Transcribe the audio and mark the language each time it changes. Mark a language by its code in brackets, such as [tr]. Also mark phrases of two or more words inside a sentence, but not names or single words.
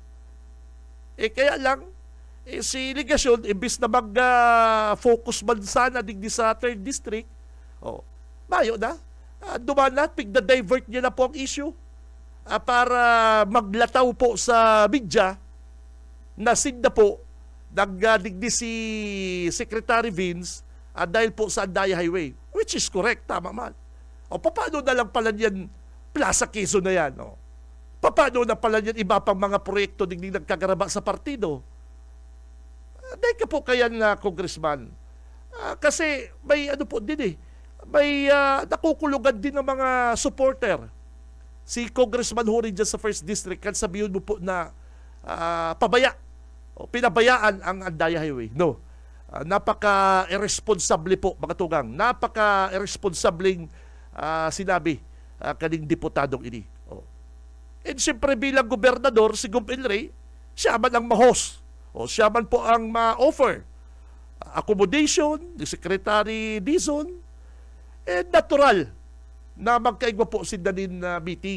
[bik] Kaya lang, si Ligasyon, imbis na mag-focus man sana digdi sa 3rd District, mayo na, duman na, pigda-divert niya na po ang issue para maglataw po sa media na sinda po nagdigdi si Secretary Vince dahil po sa Andaya Highway, [en] which is correct, [bik] tama man. [tl] Paano na lang pala yan Plaza Quezon na yan? [bik] Paano na pala yan iba pang mga proyekto digdi nagkagaraba sa partido? Dahil ka po kaya na congressman. [tl] Kasi may ano po din may nakukulugan din ng mga supporter. Si Congressman Hori dyan sa 1st District, kan sabihin mo po na pinabayaan ang Andaya Highway. No. [bik] Napaka-irresponsable po, mga tugang. Napaka-irresponsableng sinabi kaning diputadong ini. And siyempre bilang gobernador, si Gump Elray, siya man ang ma-host. Siya man po ang ma-offer accommodation ni Secretary Dizon, natural na magkaigwa po si Danin meeting.